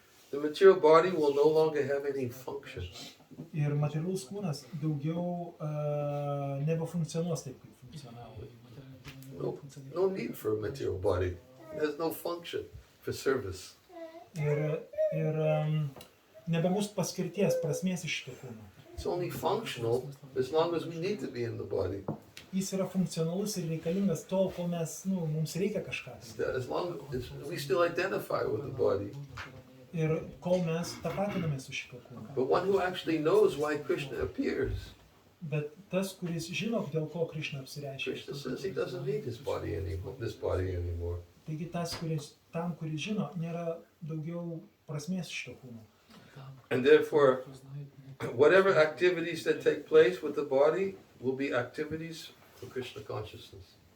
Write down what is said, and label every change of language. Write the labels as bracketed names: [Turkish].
[English] The material body will no longer have any function. [Lithuanian] Ir materialus kūnas daugiau nebefunkcionuos taip, kaip funkcionavo. [English] No need for a material body. There's no function for service. [Lithuanian] Ir nebebus paskirties, prasmės iš šito kūno. [English] It's only functional as long as we need to be in the body. [Lithuanian] Jis yra funkcionalus ir reikalingas tol, kol mes, mums reikia kažką. [English] As long as we still identify with the body. [Lithuanian] Ir kol mes tapatinamės su šito kūnu. [English] But one who actually knows why Krishna appears. [Lithuanian] Bet tas, kuris žino, dėl ko Krishna apsireiškia. [English] Krishna says he doesn't need this body anymore. [Lithuanian] Taigi tas, kuris žino, nėra daugiau prasmės šito kūno. [English] And therefore, whatever activities that take place with the body will be activities for Krishna consciousness.